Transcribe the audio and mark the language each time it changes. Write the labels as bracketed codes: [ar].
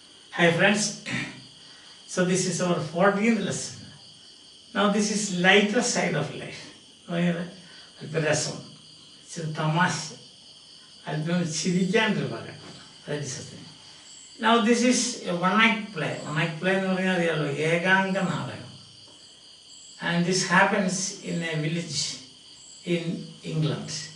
[en] Hi friends, so this is our 14th lesson. Now this is lighter side of life. [ml] അല്പരസം ഇച്ചിരി തമാശ അല്പം ചിരിക്കാനൊരു ഭാഗം. [en] That is the thing. Now this is a one-act play. [ml] One-act play എന്ന് പറഞ്ഞാൽ അറിയാലോ, ഏകാംഗ നാടകം. [en] And this happens in a village in England.